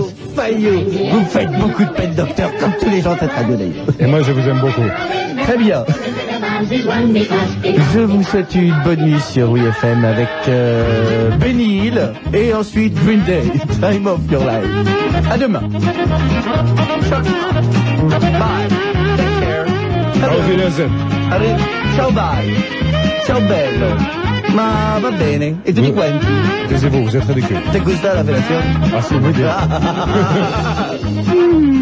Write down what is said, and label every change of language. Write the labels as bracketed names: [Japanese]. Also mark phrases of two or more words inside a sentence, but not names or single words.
[French] Fayot, vous faites beaucoup de peine, docteur, comme tous les gens de cette radio d'ailleurs. Et moi, je vous aime beaucoup. Très bien. Je vous souhaite une bonne nuit sur WFM avec Benny Hill et ensuite Green Day, Time of Your Life. À demain. [English] Bye. Take care. [German] Auf Wiedersehen. [French] Allez, [Italian] ciao bye. Ciao bello. Ma va bene. E tutti quanti? [French] Taisez-vous, vous êtes ridicule. [Spanish] Te gusta la felazione? [French] Ah, si, vous dites.